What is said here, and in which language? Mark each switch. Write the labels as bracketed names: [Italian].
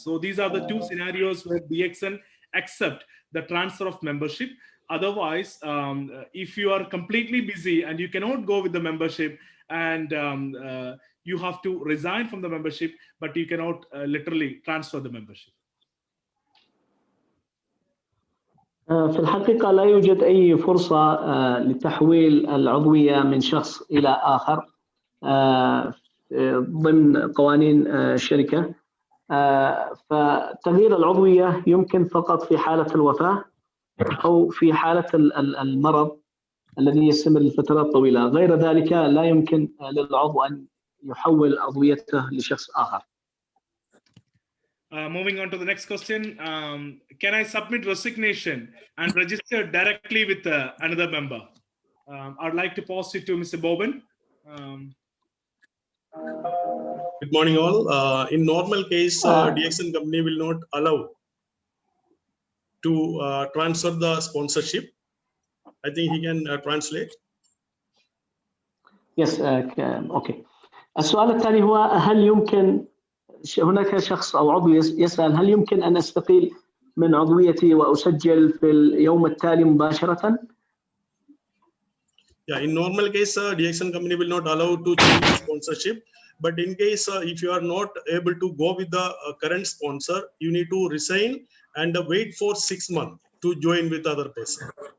[English] So these are the two scenarios where DXN accept the transfer of membership. Otherwise, if you are completely busy and you cannot go with the membership, and you have to resign from the membership, but you cannot literally transfer the membership. [Arabic] في الحقيقة لا يوجد أي فرصة لتحويل العضوية من شخص إلى آخر ضمن قوانين الشركة. فتغيير العضوية يمكن فقط في حالة الوفاة أو في حالة المرض الذي يستمر لفترات طويلة. غير ذلك لا يمكن للعضو أن يحول عضويته لشخص آخر. [English] Moving on to the next question. Can I submit resignation and register directly with another member? I'd like to pass it to Mr. Boban. Good morning all. In normal case, DXN company will not allow to transfer the sponsorship. I think he can translate. Yes, okay. [Arabic] السؤال الثاني هو: هل يمكن، هناك شخص أو عضو يسأل هل يمكن أن أستقيل من عضويتي وأسجل في اليوم التالي مباشرة؟ [English] Yeah, in normal case, DXN company will not allow to change the sponsorship. But in case if you are not able to go with the current sponsor, you need to resign and wait for 6 months to join with other person.